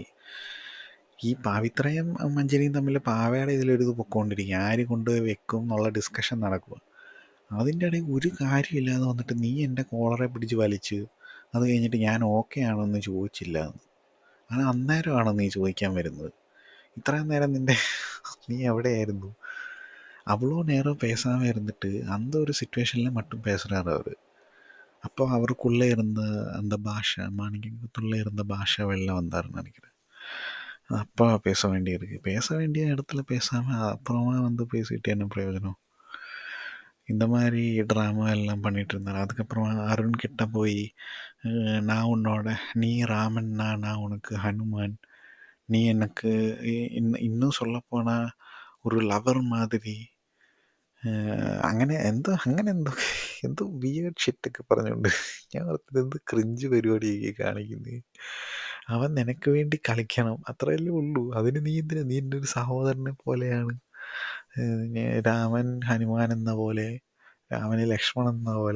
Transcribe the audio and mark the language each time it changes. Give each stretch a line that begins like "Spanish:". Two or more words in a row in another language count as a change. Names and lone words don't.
Malayalam: ഈ പവിത്രയും മഞ്ജരിയും തമ്മിൽ പാവയുടെ ഇതിലൊരു ഇത് പൊക്കോണ്ടിരിക്കുക, ആര് കൊണ്ടുപോയി വെക്കും എന്നുള്ള ഡിസ്കഷൻ നടക്കുക. അതിൻ്റെ ഇടയിൽ ഒരു കാര്യമില്ലാതെ വന്നിട്ട് നീ എൻ്റെ കോളറെ പിടിച്ച് വലിച്ച് അത് കഴിഞ്ഞിട്ട് ഞാൻ ഓക്കെ ആണോ എന്ന് ചോദിച്ചില്ല എന്ന്. അത് അന്നേരമാണോ നീ ചോദിക്കാൻ വരുന്നത്? ഇത്രയും നേരം നീ എവിടെയായിരുന്നു?
Tamil: அவ்வளோ நேரம் பேசாமல் இருந்துட்டு அந்த ஒரு சிச்சுவேஷனில் மட்டும் பேசுகிறாரு அவர். அப்போ அவருக்குள்ளே இருந்த அந்த பாஷை, மாணிக்கத்துள்ளே இருந்த பாஷை வெளில வந்தாருன்னு நினைக்கிறேன். அப்பா பேச வேண்டியிருக்கு. பேச வேண்டிய இடத்துல பேசாமல் அப்புறமா பேசிட்டு என்ன பிரயோஜனம்? இந்த மாதிரி ட்ராமா எல்லாம் பண்ணிகிட்டு இருந்தார். அதுக்கப்புறமா அருண் கிட்ட போய் நான் உன்னோட, நீ ராமன்னா நான் உனக்கு ஹனுமான், நீ எனக்கு இன்னும் சொல்லப்போனால்
Malayalam: ഒരു ലവർ മാതിരി, അങ്ങനെ എന്തോ വിയേർഡ് ഷിറ്റൊക്കെ പറഞ്ഞുകൊണ്ട് ഞാൻ ഓർത്തത് എന്ത് ക്രിഞ്ച് പരിപാടിയൊക്കെ കാണിക്കുന്നത്. അവൻ നിനക്ക് വേണ്ടി കളിക്കണം, അത്രയല്ലേ ഉള്ളൂ. അതിന് നീ എന്തിനാ, നീ എൻ്റെ ഒരു സഹോദരനെ പോലെയാണ്. രാമൻ ഹനുമാൻ എന്ന പോലെ, രാമന് ലക്ഷ്മണൻ എന്ന പോലെ.